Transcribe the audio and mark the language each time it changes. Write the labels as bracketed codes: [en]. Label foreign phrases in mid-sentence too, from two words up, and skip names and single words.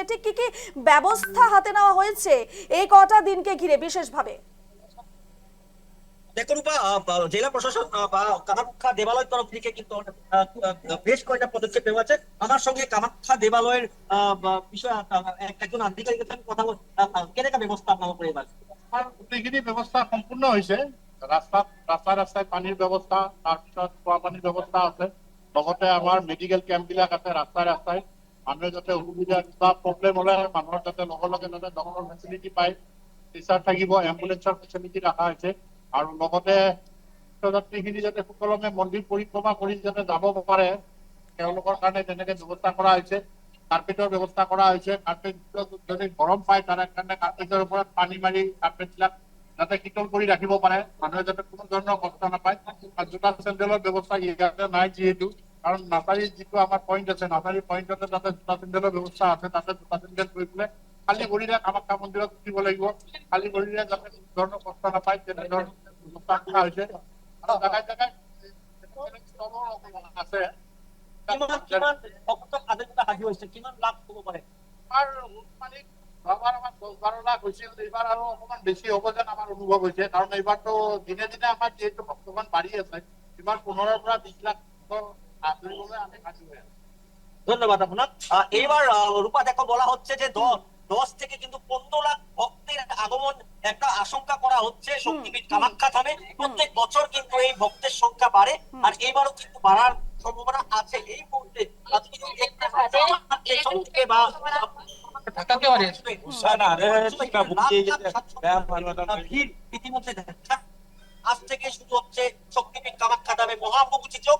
[bn] ঠিক কি কি ব্যবস্থা হাতে নেওয়া হয়েছে এই কটা দিনকে ঘিরে বিশেষভাবে? দেখো রূপা, জেলা প্রশাসন বা কামাখ্যা দেবালয়ের তরফ থেকে কিন্তু বেশ কয়েকটা পদক্ষেপ নেওয়া আছে। আমার সঙ্গে কামাখ্যা দেবালয়ের বিষয়ে একজন আধিকারিকের সঙ্গে কথা বল, [as] কেনেকা ব্যৱস্থা আপোনালোকৰ এবাৰ? গোটেইখিনি ব্যৱস্থা সম্পূৰ্ণ হৈছে। ৰাস্তাই ৰাস্তাই পানীৰ ব্যৱস্থা, তাৰপিছত খোৱা পানীৰ ব্যৱস্থা আছে। লগতে আমাৰ [en] medical camp [as] বিলাক আছে ৰাস্তাই ৰাস্তাই। মানুহে যাতে অসুবিধা বা প্ৰব্লেম হলে মানুহৰ যাতে লগে লগে যাতে [en] doctor facility [as] পায়, টিচাৰ থাকিব, [en] ambulance's facility [as] ৰখা হৈছে। আৰু লগতে তীৰ্থযাত্ৰীখিনি যাতে সুকলমে মন্দিৰ পৰিক্ৰমা কৰি যাতে যাব পাৰে, তেওঁলোকৰ কাৰণে তেনেকে ব্যৱস্থা কৰা হৈছে। কাৰ্পেটৰ ব্যৱস্থা কৰা হৈছে। কাৰ্পেট যদি গৰম পায় তাৰে কাৰণে কাৰ্পেটৰ ওপৰত পানী মাৰি কাৰ্পেট বিলাক যাতে শীতল কৰি ৰাখিব পাৰে, মানুহে যাতে কোনো ধৰণৰ কষ্ট নাপায়। আৰু জোতা চেণ্ডেলৰ ব্যৱস্থা ইয়াতে নাই যিহেতু, [bn] কারণ নাসারির যিটো আমার [as] পয়েন্ট আছে, নাসারি পয়েন্টতে তাতে জোতা চেন্দেলৰ ব্যৱস্থা আছে, তাতে জোতা চেন্দেল কৰি পেলাই খালি ভৰিৰে কামাখ্যা মন্দিৰত উঠিব লাগিব। খালি ভৰিৰে যাতে কোনো ধৰণৰ কষ্ট নাপায় তেনেধৰণৰ ব্যৱস্থা কৰা হৈছে। আৰু জাগাই জাগাই আছে। কিমান ভক্ত আদিত্য সাজু হৈছে, কিমান লাভ হ'ব পাৰে? আমাৰ মানে যোৱাবাৰ আমাৰ 10-12 লাখ হৈছিল, এইবাৰ আৰু অকণমান বেছি হ'ব যেন আমাৰ অনুভৱ হৈছে। কাৰণ এইবাৰতো দিনে দিনে আমাৰ যিহেতু ভক্তগণ বাঢ়ি আছে, এইবাৰ 15-ৰ পৰা 20 লাখ আদৰিবলৈ আমি সাজু হৈ আছো। [bn] ধন্যবাদ আপনার। এইবার রূপা দেখো বলা হচ্ছে যে 10 থেকে কিন্তু 15 লাখ ভক্তের আগমন একটা আশঙ্কা করা হচ্ছে শক্তিপীঠ কামাখ্যা ধামে। প্রত্যেক বছর কিন্তু এই ভক্তের সংখ্যা বাড়ে, আর এইবারও কিন্তু বাড়ার সম্ভাবনা আছে। এই মুহূর্তে আপনি যদি দেখতে পাচ্ছেন এই সবথেকে ভিড় ইতিমধ্যে দেখা আজ থেকে শুরু হচ্ছে শক্তিপীঠ কামাখ্যা ধামে মহামহুতি যোগ।